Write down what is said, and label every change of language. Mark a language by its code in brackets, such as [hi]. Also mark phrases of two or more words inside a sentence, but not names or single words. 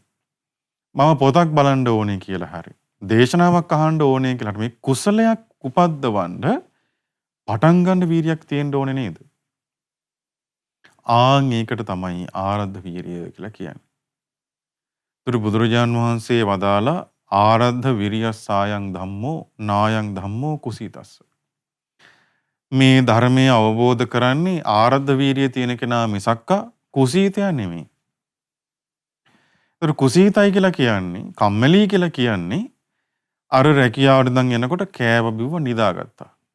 [si] මම පොතක් බලන්න ඕනේ කියලා හරි. දේශනාවක් අහන්න ඕනේ කියලා හරි. මේ කුසලයක් උපද්දවන්න පටන් ගන්න වීරියක් තියෙන්න ඕනේ නේද? ඒකට තමයි ආරද්ධ වීරිය කියලා කියන්නේ. ඒතර බුදුරජාන් වහන්සේ වදාලා [pi] ආරද්ධ විරියස්සායන් ධම්මෝ නායන් ධම්මෝ කුසීතස්ස. [si] මේ ධර්මය අවබෝධ කරන්නේ ආරද්ධ වීරිය තියෙන කෙනා මිසක්කා කුසීතයා නෙමෙයි. ඒතර කුසීතයි කියලා කියන්නේ, කම්මැලි කියලා කියන්නේ අර රැකියාවට දන් එනකොට කෑව බිව්ව නිදාගත්තා.